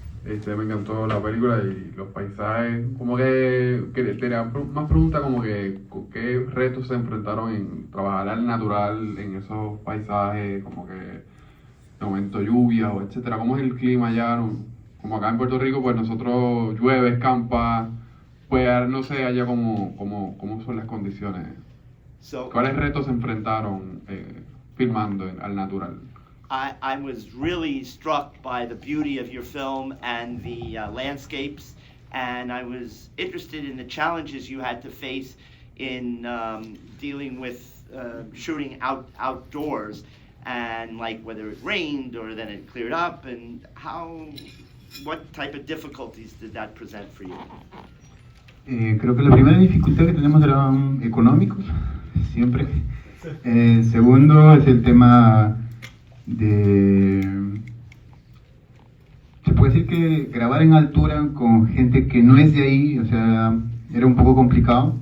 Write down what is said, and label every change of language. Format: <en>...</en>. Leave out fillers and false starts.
<es>Me encantó la película y los paisajes. Como que tenía más preguntas como que qué retos se enfrentaron en trabajar al natural en esos paisajes, como que de momento lluvia o etcétera. ¿Cómo es el clima allá? Como acá en Puerto Rico, pues nosotros llueve, escampa, pues no sé allá cómo son las condiciones. ¿Cuáles retos se enfrentaron filmando al natural?</es> <en>I was really struck by the beauty of your film and the landscapes, and I was interested in the challenges you had to face in dealing with shooting outdoors, and like whether it rained or then it cleared up, and how what type of difficulties did that present for you?</en> <es>Creo que la primera dificultad que tenemos eran económicos, siempre. Segundo es el tema de... Se puede decir que grabar en altura con gente que no es de ahí, o sea, era un poco complicado.</es>